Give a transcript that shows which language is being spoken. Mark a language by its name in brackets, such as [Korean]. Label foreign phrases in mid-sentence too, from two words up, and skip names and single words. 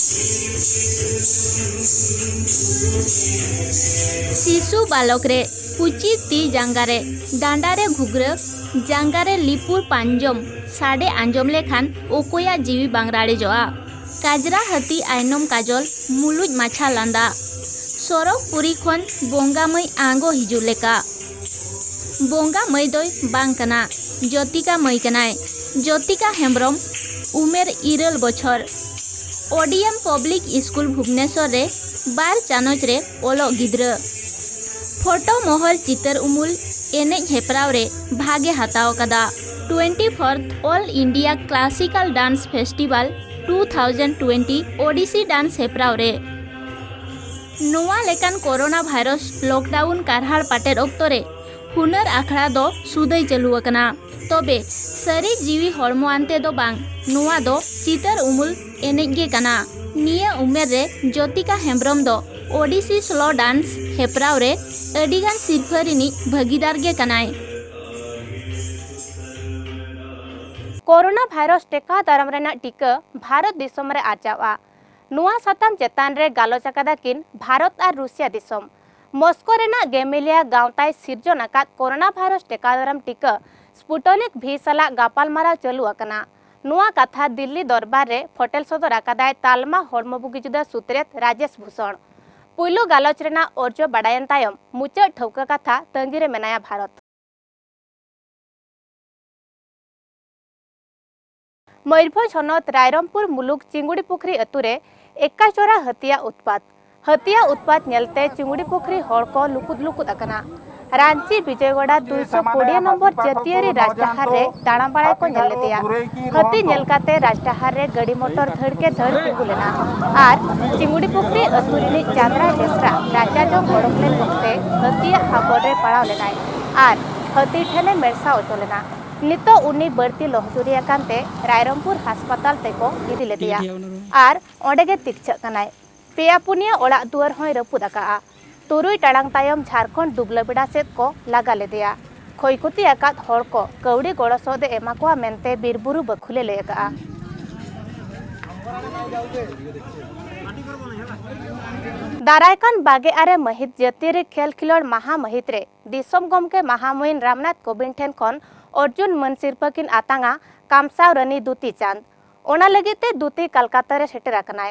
[Santali] शिशु बालक रे पुची ती जांगारे डांडारे घुग्र जांगारे लिपुर पांजम साडे आंजम लेखान ओकोया जीवी बांगराड़े जोआ काजरा हती आयनम काजल मुलुज माछा लांदा सरक पुरी खन बोंगा मई आंगो हिजु लेका बोंगा मई दोय बांग कना ज्योतिका मई कनाय ज्योतिका हेम्ब्रम उमेर 2 बछर ओडीएम पब्लिक स्कूल भुवनेश्वर रे 12 चानच रे ओलो गिद्र फोटो महल चितर उमुल एनेज हेपराव रे भागे हताव कदा 24th ऑल इंडिया क्लासिकल डांस फेस्टिवल 2020 ओडिसी डांस हेपराव रे नोआ लेकान कोरोना भाइरस लॉकडाउन कारहाड़ पाटेर ओक्तो रे हुनर आखड़ा दो सुदय चलू अकना तबे सरी जीवी हड़मो आनते दो बांग नोआ दो चितर उमुल एनेज गे कना निया उमेर रे ज्योतिका हेम्ब्रम दो ओडिसी स्लो डांस हेपराव रे अडिगान सिरफरिनी भागीदार गे कनाय कोरोना भाइरस टेका दाराम रेना टीका भारत दिसम रे आचावा नुआ साताम चेतान रे गालोच आकादा किन भारत और रूसिया दिसम मस्को रेना गेमिलिया गांवताय सिरजन आकाद कोरोना भाइरस टेकादाराम टीका स्पुटनिक भी साला गापालमारा चालू आकना। नुआ कथा दिल्ली दरबार रे फोटेल सदर आकादाय तालमा हड़मबुगी जुदा सुत्रेत राजेश भूषण पुइलो गालोच रेना अर्जो बाडायन तायम मुचा ठौका कथा तंगिरे मेनाया भारत। मयूरभंज हनत रायरमपुर मुलुक चिंगुड़ी पुखरी अतुरे एकाचोरा हतिया उत्पात नेलते चिंगुड़ी पुखरी हड़ को लुकुद लुकुद अकना। रांची विजयवाड़ा 220 नंबर जातीय राजडाहार रे दाणाबाड़ा को नेल लेतेया हती नेलकाते राजडाहार रे गाड़ी मोटर धड़ के धड़ तिंगु लेना और चिंगुड़ी पुखरी अतुरिनी चांद्रा बेसरा राजा जो गड़क लेन वक्ते हतिया हाबड़ रे पड़ाव लेनाय और हती ठेने मेरसा ओचो लेना। नितो उन्नी बढ़ती लहजुरी अकानते रायरमपुर हास्पताल तेको इदी लेदिया और ओंडेगे तिकछक कनाय पेया पुनिया ओड़ा दुआर होय रपुद आका। तुरुई टाड़ांग तायम झारखंड दुबलाबेड़ा सेद को लगा लेदिया क्षयक्षति आकाद हड़ को कौड़ी गड़ सौदे एमा कोआ मेनते बीरबुरु बखुले ले आका। दारायकान बागे आरे महित जातीय खेल खिलोड़ महा महित रे दिसम गमके महामहिन रामनाथ कोविंद ठेन खन अर्जुन मन सिरपा किन आतांगा कामसाव रनी दुती चांद ओना लगिते दुती कलकत्ता रे सेटर आकनाय।